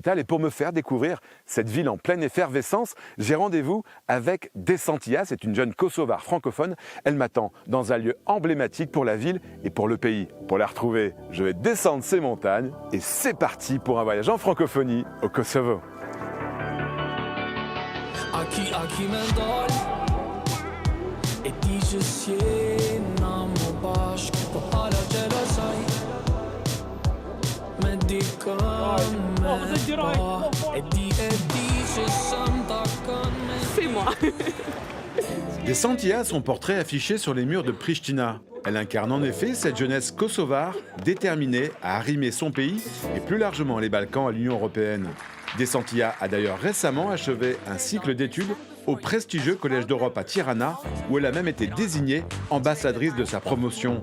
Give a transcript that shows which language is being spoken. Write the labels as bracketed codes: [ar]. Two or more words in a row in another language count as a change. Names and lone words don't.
[fr] Et pour me faire découvrir cette ville en pleine effervescence, j'ai rendez-vous avec Desantia. C'est une jeune Kosovare francophone. Elle m'attend dans un lieu emblématique pour la ville et pour le pays. Pour la retrouver, je vais descendre ces montagnes et c'est parti pour un voyage en francophonie au Kosovo. [sq] Aki me dal E di që s'jena më bashk Po hala gjelasaj Me dikën me ba E di që sëm takën me [fr] C'est moi. Desantia a son portrait affiché sur les murs de Pristina. Elle incarne en effet cette jeunesse kosovare déterminée à arrimer son pays et plus largement les Balkans à l'Union européenne. Desantia a d'ailleurs récemment achevé un cycle d'études au prestigieux Collège d'Europe à Tirana, où elle a même été désignée ambassadrice de sa promotion.